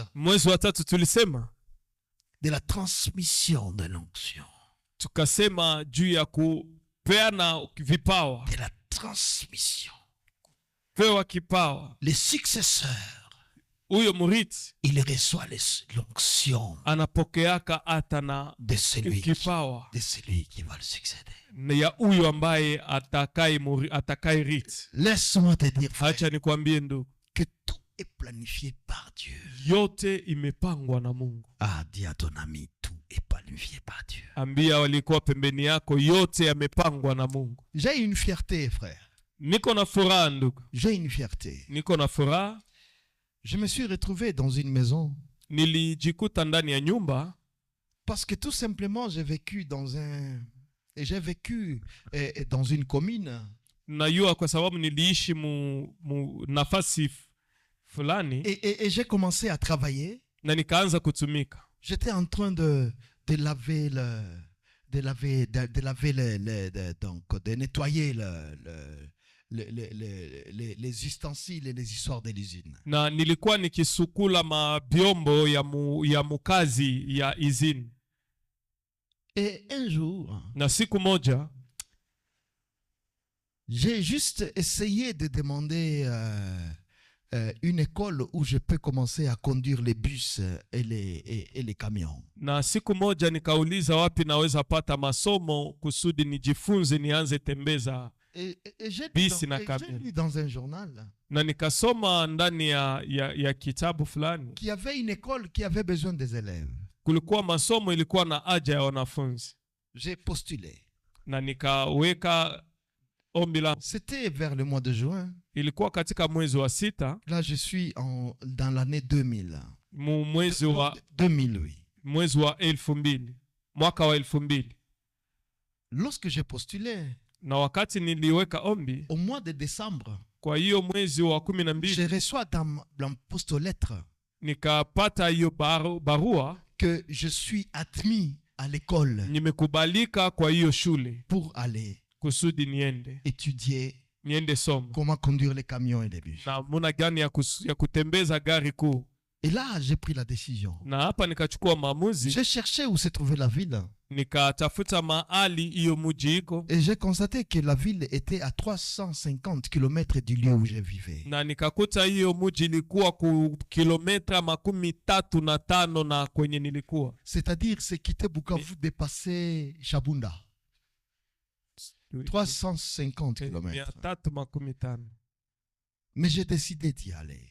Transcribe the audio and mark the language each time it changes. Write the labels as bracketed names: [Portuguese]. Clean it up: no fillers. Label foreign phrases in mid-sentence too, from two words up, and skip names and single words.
[Swahili] mwezi wa 3 tulisema, [French] de la transmission de l'onction. [Swahili] tukasema juu ya kupeana vipawa, [French] De la transmission. [Swahili] pewa kipawa. [French] Les successeurs, [Swahili] Huyo murithi [French] il reçoit l'onction [Swahili] anapokeaka hata na [French] de celui qui va le succéder. [Swahili] ya huyo ambaye atakaye rithi. [French] Laisse-moi te dire, frère, [Swahili] Acha nikwambie ndugu, [French] que tout est planifié par Dieu. [Swahili] yote imepangwa na Mungu. [French] Ah, dis à ton ami, tout est planifié par Dieu. [Swahili] Ambia walikuwa pembeni yako, yote yamepangwa na Mungu. [French] J'ai une fierté, frère. [Swahili] Niko na furaha ndugu, [French] J'ai une fierté. [Swahili] niko na furaha. [French] Je me suis retrouvé dans une maison [Swahili] Nilijikuta ndani ya nyumba [French] parce que tout simplement j'ai vécu dans une commune. [Swahili] najua kwa sababu niliishi mu nafasi fulani [French] Et j'ai commencé à travailler. [Swahili] na nikaanza kutumika. [French] J'étais en train de nettoyer les ustensiles et les histoires de l'usine. [Swahili] Na nilikuwa nikisukula mabyombo ya mukazi ya izini. [French] Et un jour, [Swahili] Na siku moja [French] j'ai juste essayé de demander une école où je peux commencer à conduire les bus et les camions. [Swahili] na siku moja nikauliza wapi naweza pata masomo kusudi nijifunze nianze tembeza. [French] Et j'ai [Swahili] Bisi na camion. [French] lu dans un journal [Swahili] Na nikasoma ndani ya kitabu fulani, [French] qu'il y avait une école qui avait besoin des élèves. [Swahili] kulikuwa masomo ilikuwa na haja ya wanafunzi, [French] J'ai postulé. [Swahili] na nikaweka ombi la. [French] C'était vers le mois de juin. [Swahili] Ilikuwa katika mwezi wa 6, [French] Là, je suis dans l'année 2000. [Swahili] mwezi wa [French] 2000, oui. [Swahili] mwezi wa 2000, mwaka wa 2000. [French] Lorsque j'ai postulé, [Swahili] Na wakati niliweka ombi, [French] au mois de décembre, [Swahili] kwa hiyo mwezi wa [French] je 12 reçois dans la poste aux lettres [Swahili] nikapata hiyo barua [French] que je suis admis à l'école [Swahili] nimekubalika kwa hiyo shule [French] pour aller [Swahili] kusudi niende somo [French] comment conduire les camions et les bus. [Swahili] na muna gani ya kutembeza gari kuu. [French] Et là, j'ai pris la décision. [Swahili] Na hapa nikachukua maamuzi, [French] J'ai cherché où se trouvait la ville. [Swahili] nikatafuta mahali hiyo mji iko, [French] Et j'ai constaté que la ville était à 350 km du lieu où je vivais. [Swahili] na nikakuta hiyo mji ilikuwa ku kilomita 35 na kwenye nilikuwa. [French] C'est-à-dire, c'est quitter Bukavu, dépasser Chabunda. 350 km. 350. Mais j'ai décidé d'y aller.